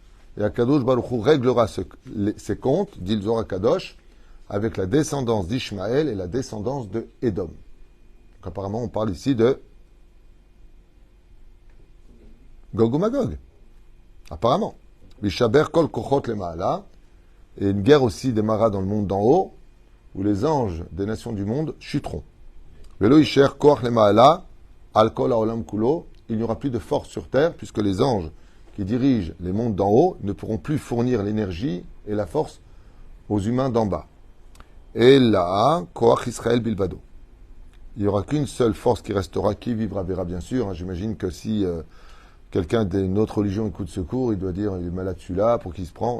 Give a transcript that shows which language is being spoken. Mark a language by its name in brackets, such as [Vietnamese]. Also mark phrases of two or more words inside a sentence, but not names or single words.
[French] Et [Hebrew] הקדוש ברוך הוא [French] réglera ses comptes, dit le Zohar Kadosh, avec la descendance d'Ishmaël et la descendance de Édom. Donc apparemment, on parle ici de Gog ou Magog. Apparemment. [Hebrew] וישבר כל כוחות למעלה. [French] Et une guerre aussi démarra dans le monde d'en haut, où les anges des nations du monde chuteront. [Hebrew] ולא ישאר כח למעלה על כל העולם כולו. [French] Il n'y aura plus de force sur terre, puisque les anges qui dirigent les mondes d'en haut ne pourront plus fournir l'énergie et la force aux humains d'en bas. Et là, [Hebrew] כח ישראל בלבדו. [French] Il n'y aura qu'une seule force qui restera, qui vivra verra bien sûr. J'imagine que si quelqu'un d'une autre religion écoute ce cours, il doit dire il est malade celui-là, pour qui se prend.